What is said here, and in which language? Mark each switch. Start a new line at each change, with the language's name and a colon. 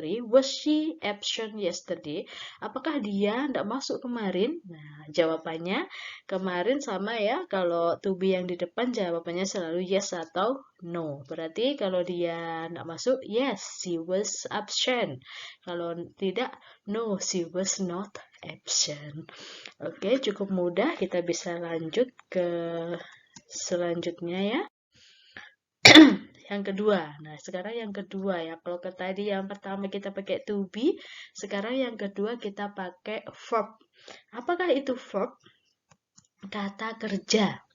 English: Was she absent yesterday?
Indonesian: Apakah dia tidak masuk kemarin? Nah, jawabannya kemarin sama ya. Kalau to be yang di depan jawabannya selalu yes atau no. Berarti kalau dia tidak masuk,
English: yes, she was absent.
Indonesian: Kalau tidak,
English: no, she was not absent.
Indonesian: Oke, cukup mudah. Kita bisa lanjut ke selanjutnya ya. Yang kedua. Nah, sekarang yang kedua ya. Kalau tadi yang pertama kita pakai to be, sekarang yang kedua kita pakai verb. Apakah itu verb? Kata kerja.